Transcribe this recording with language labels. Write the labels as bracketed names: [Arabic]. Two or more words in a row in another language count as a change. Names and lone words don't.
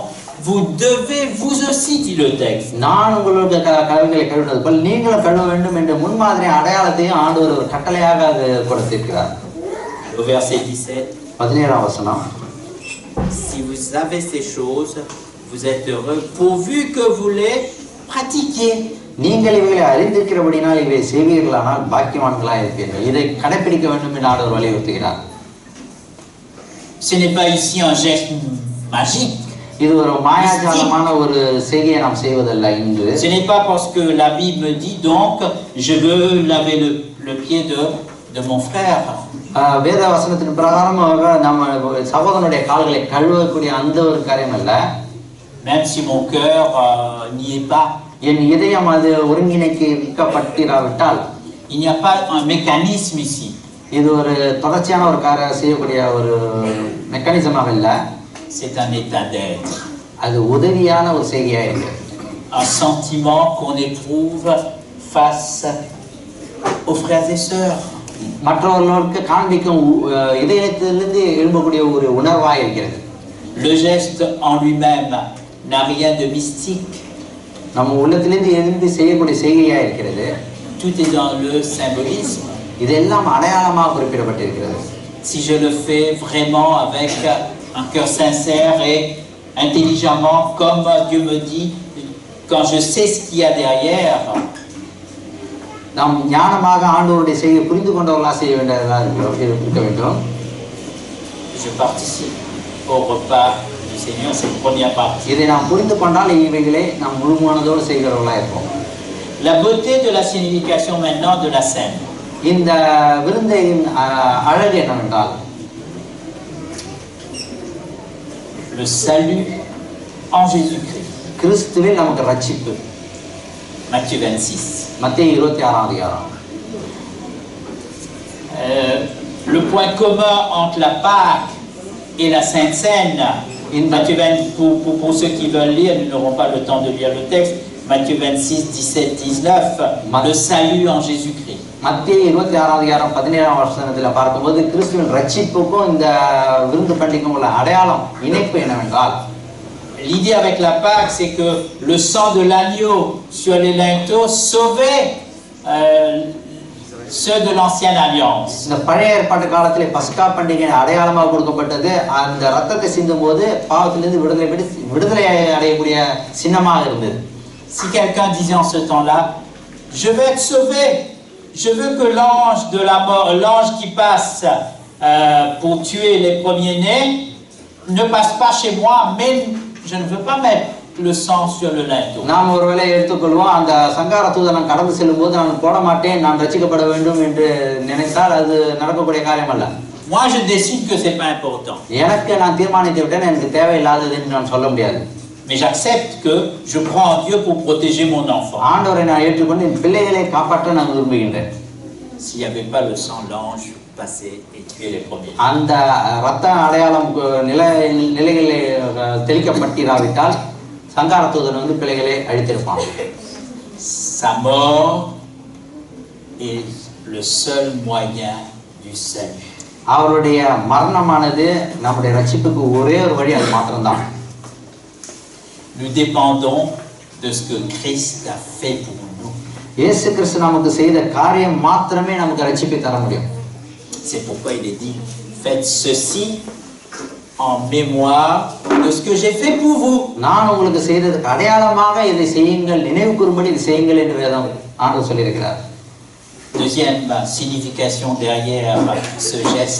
[French] Vous devez, vous aussi, dit le texte. [Tamil] நான் உங்களுக்கு கழுவிகளை கழுவினது போல் நீங்களும் கழுவ வேண்டும் என்ற முன்மாதிரி அடையாளத்தையும் ஆண்டவர் ஒரு கட்டளையாக கொடுத்திருக்கிறார். [French] Au verset 17. [Tamil] 17ஆம் வசனம். [French] Si vous savez ces choses, vous êtes heureux pourvu que vous les pratiquiez. [Tamil] நீங்கள் இவைகளை அறிந்திருக்கிறபடினால் இவை செய்வீர்களானால் பாக்கியவான்களாக இருப்பீர்கள். இதை கடைபிடிக்க வேண்டும் என்று ஆண்டவர் வலியுறுத்துகிறார். [French] Ce n'est pas ici un geste magique. [Tamil] இது ஒரு மாயாஜாலமான ஒரு செய்கையை நாம் செய்வதல்ல இங்கு. [French] Ce n'est pas parce que la Bible me dit donc je veux laver le pied de mon frère. [Tamil] வேத வசனத்தின் பிரகாரமாக நம்ம சகோதரனுடைய கால்களை கழுவக்கூடிய அந்த ஒரு காரியம் அல்ல. [French] Même si mon cœur n'y est pas. [Tamil] என் இதயம் அது ஒருங்கிணைக்கப்பட்டிராவிட்டால். [French] Il n'y a pas un mécanisme ici. [Tamil] இது ஒரு தொடர்ச்சியான ஒரு காரியம் செய்யக்கூடிய ஒரு மெக்கானிசமாக இல்ல. [French] C'est un état d'être. [Tamil] அது உதவியான ஒரு செய்கையா இருக்கு. [French] Un sentiment qu'on éprouve face aux frères et sœurs. [Tamil] மற்றவர்களுக்கு காண்பிக்கும் இதயத்திலிருந்து எழும்பக்கூடிய ஒரு உணர்வா இருக்கிறது. [French] Le geste en lui-même n'a rien de mystique. [Tamil] நம்ம உள்ளத்திலிருந்து எழுந்து செய்யக்கூடிய செய்கையா இருக்கிறது. [French] Tout est dans le symbolisme. [Tamil] இதெல்லாம் அடையாளமாக குறிப்பிடப்பட்டிருக்கிறது. [French] Si je le fais vraiment avec un cœur sincère et intelligemment, comme Dieu me dit, quand je sais ce qu'il y a derrière. [Tamil] நாம் ஞானமாக ஆண்டவருடைய செய்கை புரிந்து கொண்டவர்களாக செய்ய வேண்டியதாக இருக்க வேண்டும். [French] Je participe au repas du Seigneur, c'est la première partie. [Tamil] இதை நாம் புரிந்து கொண்டால் இவைகளை நாம் முழுமனதோடு செய்கிறவர்களாக இருப்போம். [French] La beauté de la signification maintenant de la scène. [Tamil] இந்த விருந்தின் அழகு என்னவென்றால் [French] le salut en Jésus-Christ. [Tamil] கிறிஸ்துவில் நமக்கு ரட்சிப்பு. [French] Matthieu 26. [Tamil] மத்தேயு 26ஆம் அதிகாரம். [French] Le point commun entre la Pâque et la Sainte Seine, Matthieu 20, pour ceux qui veulent lire, nous n'aurons pas le temps de lire le texte, Matthieu 26, 17, 19, le salut en Jésus-Christ. [Tamil] மத்தேயு 26ஆம் அதிகாரம் 17ஆம் வசனத்தில் பார்க்கும்போது கிறிஸ்துவின் ரட்சிப்புக்கும் இந்த விருந்து பண்டிகைக்கும் உள்ள அடையாளம் இணைப்பு என்னவென்றால், [French] l'idée avec la Pâque, c'est que le sang de l'agneau sur les linteaux sauvait ceux de l'ancienne alliance. [Tamil] இந்த பழைய ஏற்பாட்டு காலத்திலே பஸ்கா பண்டிகை அடையாளமாக கொடுக்கப்பட்டது. அந்த ரத்தத்தை சிந்தும் போது பாவத்திலிருந்து விடுதலை அடையக்கூடிய சின்னமாக இருந்தது. [French] Si quelqu'un disait en ce temps-là, je vais être sauvé, je veux que l'ange de la mort, l'ange qui passe pour tuer les premiers-nés, ne passe pas chez moi, mais je ne veux pas le sang sur le linteau. [Tamil] நாம் ஒருவேளை எடுத்துக்கொள்வோம், அந்த சங்கார தூதன் கடந்து செல்லும்போது நான் போட மாட்டேன், நான் ரட்சிக்கப்பட வேண்டும் என்று நினைத்தால் அது நடக்கக்கூடிய காரியம் அல்ல. [French] Moi je décide que c'est pas important. [Tamil] எனக்கு நான் தீர்மானித்து விட்டேன், எனக்கு தேவையில்லாதது என்று நான் சொல்ல முடியாது. [French] Mais j'accepte que je crois en Dieu pour protéger mon enfant. [Tamil] ஆண்டவரை நான் ஏற்றுக்கொண்டு என் பிள்ளைகளை காப்பாற்ற நான் விரும்புகின்றேன். [French] S'il n'y avait pas le sang, l'ange passait et tuait les premiers. [Tamil] அந்த இரத்த அடையாளம் நிலைகளை தெளிக்கப்பட்டிராவிட்டால் சங்கார தூதன் பிள்ளைகளை அழித்திருப்பான். [French] Sa mort est le seul moyen du salut. [Tamil] அவருடைய மரணமானது நம்முடைய ரட்சிப்புக்கு ஒரே ஒரு வழி, அது மாத்திரம்தான். [French] Nous dépendons de ce que Christ a fait pour nous. [Tamil] இயேசு கிறிஸ்து நமக்கு செய்த காரியம் மாத்திரமே நமக்கு ரட்சிப்பை தர முடியும். [French] C'est pourquoi il est dit, faites ceci en mémoire de ce que j'ai fait pour vous. [Tamil] நான் உங்களுக்கு செய்ததுக்கு அடையாளமாக இதை செய்யுங்கள், நினைவு கூறும்படி இதை செய்யுங்கள் என்று வேதம் ஆண்டவர் சொல்லியிருக்கிறார். [French] Deuxième signification derrière ce geste.